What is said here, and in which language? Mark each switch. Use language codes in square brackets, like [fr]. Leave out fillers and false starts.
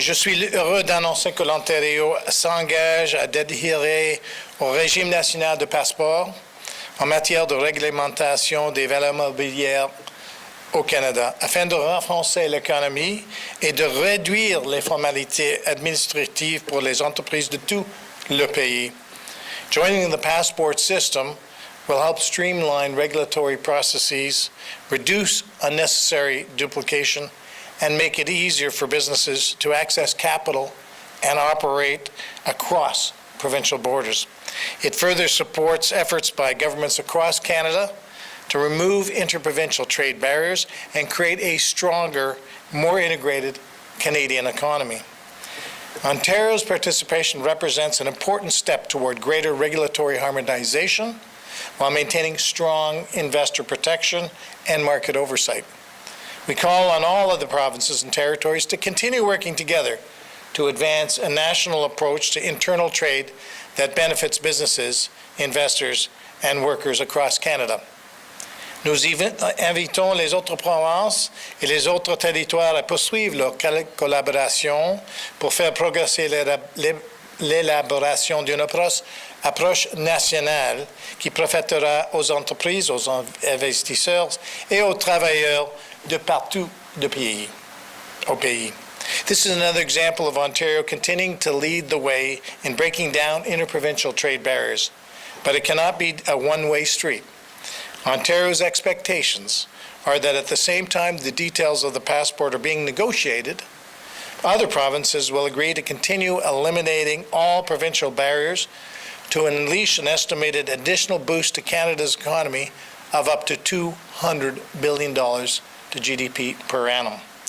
[fr] Je suis heureux d'annoncer que l'Ontario s'engage à adhérer au régime national de passeport en matière de réglementation des valeurs mobilières au Canada, afin de renforcer l'économie et de réduire les formalités administratives pour les entreprises de tout le pays. [en] Joining the passport system will help streamline regulatory processes, reduce unnecessary duplication, and make it easier for businesses to access capital and operate across provincial borders. It further supports efforts by governments across Canada to remove interprovincial trade barriers and create a stronger, more integrated Canadian economy. Ontario's participation represents an important step toward greater regulatory harmonization while maintaining strong investor protection and market oversight. We call on all of the provinces and territories to continue working together to advance a national approach to internal trade that benefits businesses, investors, and workers across Canada. [fr] Nous invitons les autres provinces et les autres territoires à poursuivre leur collaboration pour faire progresser l'élaboration d'une approche nationale qui profitera aux entreprises, aux investisseurs et aux travailleurs de partout au pays. [en] This is another example of Ontario continuing to lead the way in breaking down interprovincial trade barriers, but it cannot be a one-way street. Ontario's expectations are that at the same time the details of the passport are being negotiated, other provinces will agree to continue eliminating all provincial barriers to unleash an estimated additional boost to Canada's economy of up to $200 billion to GDP per annum.